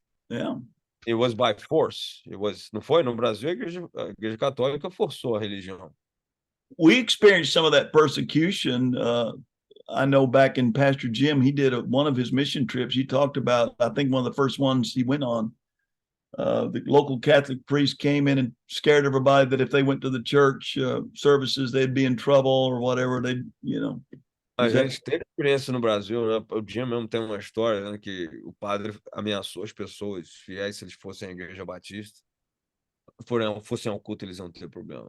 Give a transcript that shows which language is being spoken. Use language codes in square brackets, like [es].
[en] Yeah. It was by force. [pt] Não foi no Brasil, a igreja católica forçou a religião. [en] We experienced some of that persecution. I know back in Pastor Jim, he did one of his mission trips. He talked about, I think one of the first ones he went on, the local Catholic priest came in and scared everybody that if they went to the church services, they'd be in trouble or whatever. [pt] A gente teve experiência no Brasil, né? O Jim mesmo tem uma história, né, que o padre ameaçou as pessoas fiéis se eles fossem à igreja batista. Fossem ao culto, eles iam ter problema.